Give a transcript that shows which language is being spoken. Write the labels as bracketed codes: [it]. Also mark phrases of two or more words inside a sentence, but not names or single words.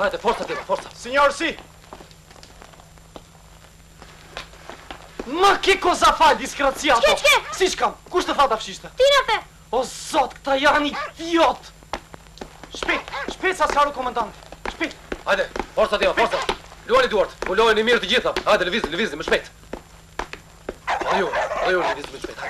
[sq] Hajde, forca Dema, forca. [it] Signor, si! Ma che cosa fa il disgraziato? [sq] Ç'ke? Si shkam? Kush të tha ta fshishte? Ti na the. O zot, këta janë idiot! Shpejt sa s'haru komandanti. Hajde, forca tema, forca. Luani duart, ulojeni mirë të gjitha. Hajde, lëvizni, më shpejt. Edhe ju, lëvizni më shpejt.